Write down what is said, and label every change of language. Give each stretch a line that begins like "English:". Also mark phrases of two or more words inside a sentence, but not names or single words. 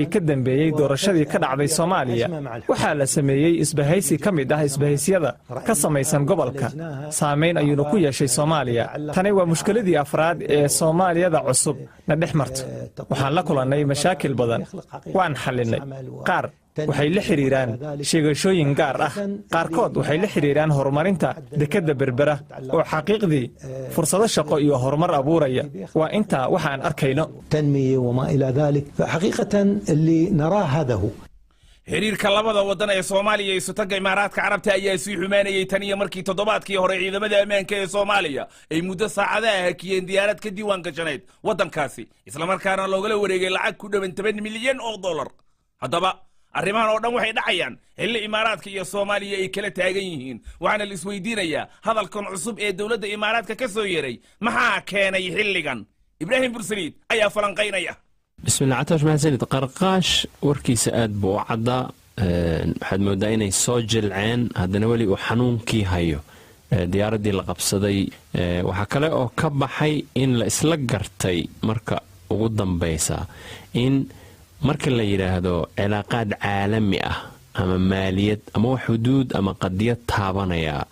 Somali: ka dambeeyay doorashadii ka dhacday Soomaaliya waxa la sameeyay isbahaysi ka mid ah isbahaysiyada ka samaysan gobolka saameyn ayuu ku yeeshay Soomaaliya tani waa mushkiladii afraad ee Soomaaliyada cusub na dhexmarto waxaan la kulannay mashaakil badan waan xalinay qaar waxay la xiriiraan sheegashooyin gaar ah qaarkood waxay la xiriiraan horumarinta dekadda berbera oo xaqiiqdii fursado shaqo iyo horumar abuuraya waa inta waxaan arkayno
Arabic: تنمية وما إلى ذلك فحقيقة اللي نراه هذا هو
Somali: xiriirka labada wadan ee Soomaaliya iyo Sultanka Imaaraadka Carabta ayaa sii xumaanayay tan iyo markii toddobaadkii hore ciidamada ammaanka ee Soomaaliya ay muddo saacadaha hakiyeen diyaarad ka diiwaan gashaneed wadankaasi isla markaana looga wareegay lacag ku dhawan 10 milyan oo dollar haddaba arrimahan oo dhan waxay dhacayaan xilli Imaaraadka iyo Soomaaliya ay kala taagan yihiin waxaana la isweydiinayaa hadalkan cusub ee dawladda Imaaraadka ka soo yeeray maxaa keenay xilligan Ibrahim Bursaliid ayaa falanqaynaya
Arabic: بسم الله عتاش
Somali: mahadsanid qarqaash warkiisa aad buu u caddaa waxaad moodaa inay soo jilceen haddana weli uu xanuunkii hayo diyaaraddii la qabsaday waxaa kale oo ka baxay in la isla gartay marka ugu dambaysa in marka la yidhaahdo cilaaqaad caalami ah ama maaliyad ama xuduud ama qadiyad taabanaya